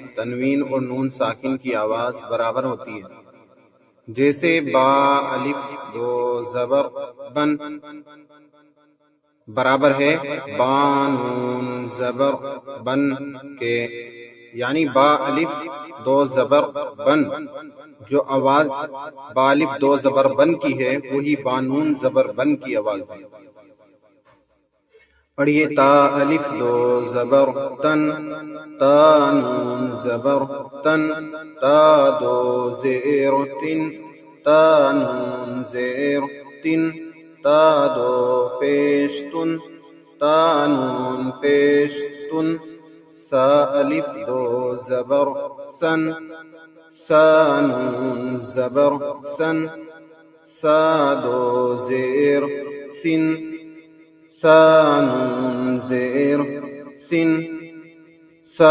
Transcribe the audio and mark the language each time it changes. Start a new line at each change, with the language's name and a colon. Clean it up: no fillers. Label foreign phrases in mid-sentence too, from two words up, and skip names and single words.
Urdu: تنوین اور نون ساکن کی آواز برابر ہوتی ہے، جیسے با الف دو زبر بن برابر ہے با نون زبر بن کے، یعنی با الف دو زبر بن۔ جو آواز با الف دو زبر بن کی ہے وہی با نون زبر بن کی آواز ہے۔ پڑھیے تا الف دو زبر تن، تا نون زبر تن، تا دو زیر تن، تا نون زیر تن، تا دو پیش تن، تا نون پیش تن، سا الف دو زبر سن، سا نون زبر سن، سا دو زیر سن، سا نون زیر سن، سا